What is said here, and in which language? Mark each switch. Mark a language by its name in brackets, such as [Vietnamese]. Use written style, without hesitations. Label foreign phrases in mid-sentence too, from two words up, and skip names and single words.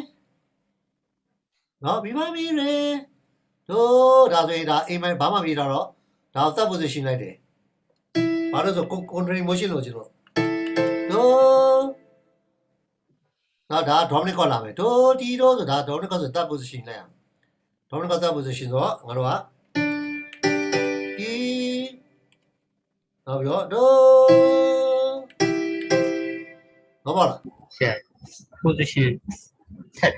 [Burmese] နော် bi fa mi re တို့ဒါဆိုရင်ဒါ [English] A minor [Burmese] ဘာမှမပြီးတော့ဒါ [English] third position [Burmese] လိုက်တယ်ဘာလို့ဆို [English] contrary motion [Burmese] လို့ကျွန်တော်တို့ဒါ [English] dominant chord [Burmese] လာမယ်တို့ဒီတို့ဆိုဒါ [English] dominant chord [Burmese] ဆို [English] third position [Burmese] လိုက်အောင် [English] dominant chord third position [Burmese] ဆိုတော့ငါတို့ကဒီနောက်ပြီးတော့ဘာလဲ ဆရာ position ထက်